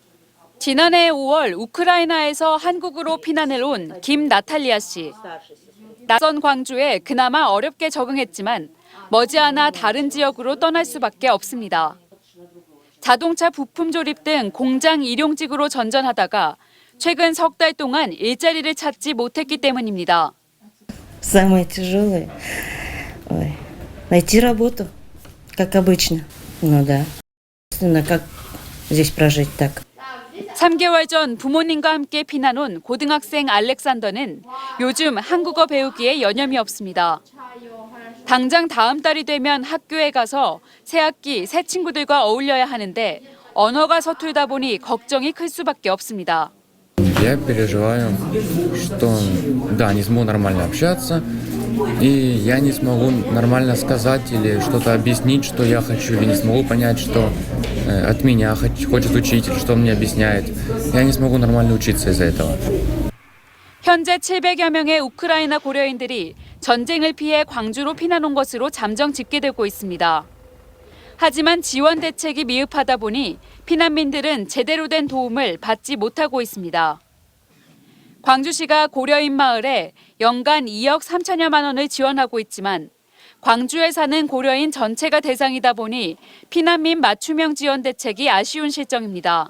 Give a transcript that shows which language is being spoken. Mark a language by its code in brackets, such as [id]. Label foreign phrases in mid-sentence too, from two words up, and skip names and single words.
[ko] 지난해 5월 우크라이나에서 한국으로 피난을 온 김나탈리아 씨. 낯선 광주에 그나마 어렵게 적응했지만 머지않아 다른 지역으로 떠날 수밖에 없습니다. 자동차 부품 조립 등 공장 일용직으로 전전하다가 최근 석 달 동안 일자리를 찾지 못했기 때문입니다. [ru] Самое тяжелое найти работу, как обычно. Ну да. Как здесь прожить так? [ko] 3개월 전 부모님과 함께 피난 온 고등학생 알렉산더는 요즘 한국어 배우기에 여념이 없습니다. 당장 다음 달이 되면 학교에 가서 새 학기 새 친구들과 어울려야 하는데 언어가 서툴다 보니 걱정이 클 수밖에 없습니다. [ru] Я переживаю, что да, не смогу нормально общаться, и я не смогу нормально сказать или что-то объяснить, что я хочу, или не смогу понять, что от меня хочет учитель, что он мне объясняет. Я не смогу нормально учиться из-за этого. [ko] 현재 700여 명의 우크라이나 고려인들이 전쟁을 피해 광주로 피난 온 것으로 잠정 집계되고 있습니다. 하지만 지원 대책이 미흡하다 보니 피난민들은 제대로 된 도움을 받지 못하고 있습니다. 광주시가 고려인 마을에 연간 2억 3천여만 원을 지원하고 있지만 광주에 사는 고려인 전체가 대상이다 보니 피난민 맞춤형 지원 대책이 아쉬운 실정입니다.